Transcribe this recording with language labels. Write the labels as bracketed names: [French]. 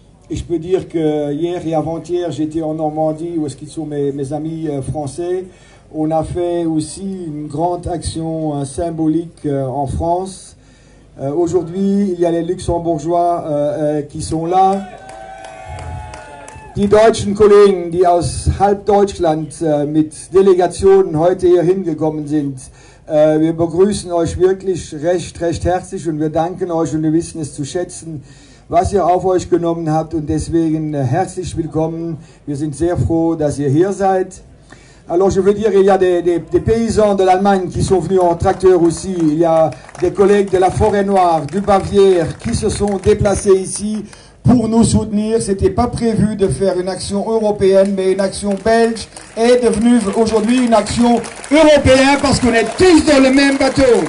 [French] Et je peux dire que hier et avant-hier, j'étais en Normandie, où est-ce qu'ils sont mes amis français. On a fait aussi une grande action symbolique en France. Aujourd'hui, il y a les Luxembourgeois qui sont là. [German] Die deutschen Kollegen, die aus halb Deutschland mit Delegationen heute hier hingekommen sind. Wir begrüßen euch wirklich recht herzlich und wir danken euch und wir wissen es zu schätzen, was ihr auf euch genommen habt und deswegen herzlich willkommen. Wir sind sehr froh, dass ihr hier seid. [French] Alors je veux dire, il y a des paysans de l'Allemagne qui sont venus en tracteur aussi. Il y a des collègues de la Forêt Noire, du Bavière, qui se sont déplacés ici pour nous soutenir. C'était pas prévu de faire une action européenne, mais une action belge est devenue aujourd'hui une action européenne parce qu'on est tous dans le même bateau.